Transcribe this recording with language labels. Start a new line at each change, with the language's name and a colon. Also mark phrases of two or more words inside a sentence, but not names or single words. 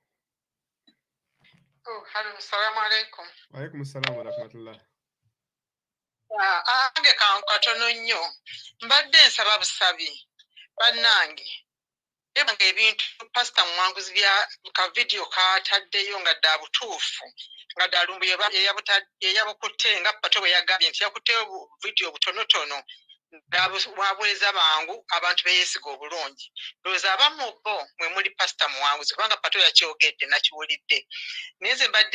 English: Oh, hello.
Arabic: السلام عليكم. وعليكم السلام ورحمة الله.
Ganda: Ange katono nnyo. Mbadde nsaba busabi. bannange ebanga ebintu pastor Mwanguzi bya ka video kataddeyo nga dda butuufu nga dda Lumbuye yabukutte nga Pato bwe yagambye nti yakutte video butonotono wabweza bangu abantu beeyesiga obulungi ndowooza abamu bo mwe muli pastor Mwanguzi kubanga Pato yakyogedde nakiwulidde naye nze mbadde